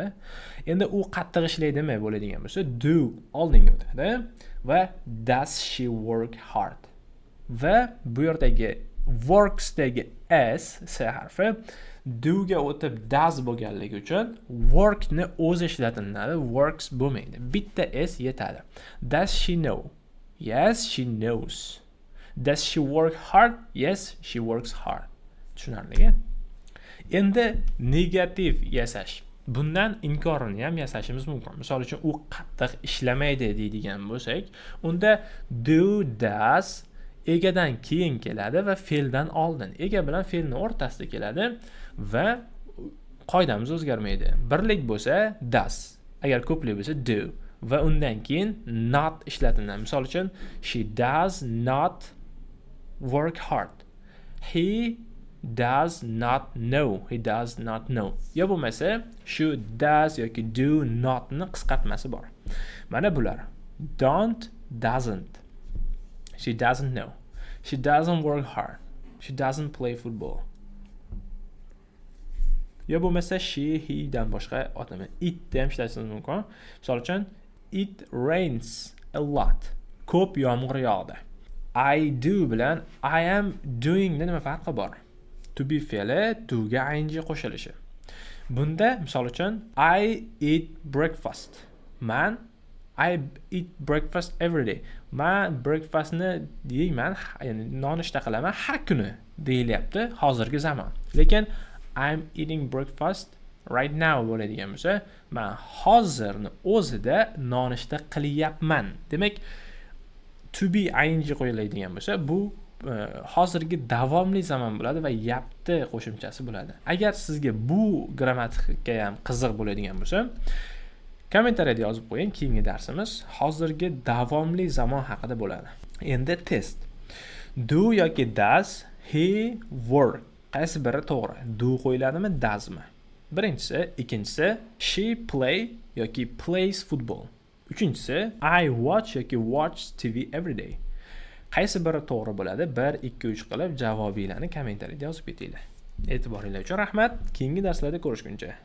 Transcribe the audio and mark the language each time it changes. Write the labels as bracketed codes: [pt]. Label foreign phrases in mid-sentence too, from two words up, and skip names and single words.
[uz] Endi u qattiq ishlaydimi bo'ladigan bo'lsa, do oldinga o'tadi va [en] does she work hard. [uz] Va bu yerdagi works dagi s harfi do ga o'tib does bo'lganligi uchun work ni o'zi ishlatiladi, works bo'lmaydi. Bitta s yetadi. [en] Does she know? Yes, she knows. Does she work hard? Yes, she works hard. [uz] Tushunarli? Endi negativ yasash. Bundan inkorini ham yasashimiz mumkin. Misol uchun u qattiq ishlamaydi deydigan bo'lsak, unda do, does egadan keyin keladi va fe'ldan oldin. Ega bilan fe'lni o'rtasida keladi va qoidamiz o'zgarmaydi. Birlik bo'lsa does, agar ko'plik bo'lsa do va undan keyin not ishlatiladi. Misol uchun [en] she does not work hard. He does not know. He does not know. [uz] Yo bo'lmasa shu does yoki [en] do not [uz] ni qisqartmasi bor. Mana bular. [en] Don't, doesn't. She doesn't know. She doesn't work hard. She doesn't play football. [uz] Yo bo'lmasa she, he dan boshqa otimi. It ham ishlatsangiz mumkin. Misol uchun [en] it rains a lot. [uz] Ko'p yomg'ir yog'di. [en] I do [uz] bilan [en] I am doing [uz] da nima farqi bor? [en] To be [uz] fe'li to ga ing qo'shilishi. Bunda misol uchun [en] I eat breakfast. Men I eat breakfast every day. [uz] Men breakfastni yeyman, ya'ni nonushta qilaman har kuni deyilyapti hozirgi zamon. Lekin [en] I'm eating breakfast right now [uz] bo'ladigan bo'lsa, men hozirni o'zida nonushta qilyapman. Demak, [en] to be [uz] ing qo'yiladigan bo'lsa, bu hozirgi davomli zamon bo'ladi va yapti qo'shimchasi bo'ladi. Agar sizga bu grammatika ham qiziq bo'ladigan bo'lsa, kommentariyada yozib qo'ying. Keyingi darsimiz hozirgi davomli zamon haqida bo'ladi. [en] Endi test. Do yoki does he work? [uz] Qaysi biri to'g'ri? Do qo'yiladimi, doesmi? Birinchisi, ikkinchisi [en] she play [uz] yoki plays football. [en] Uchinchisi I watch yoki watch TV every day. [uz] Qaysi biri to'g'ri bo'ladi? 1 2 3 qilib javobinglarni kommentariyada yozib ketinglar. E'tiboringlar uchun rahmat. Keyingi darslarda ko'rishguncha.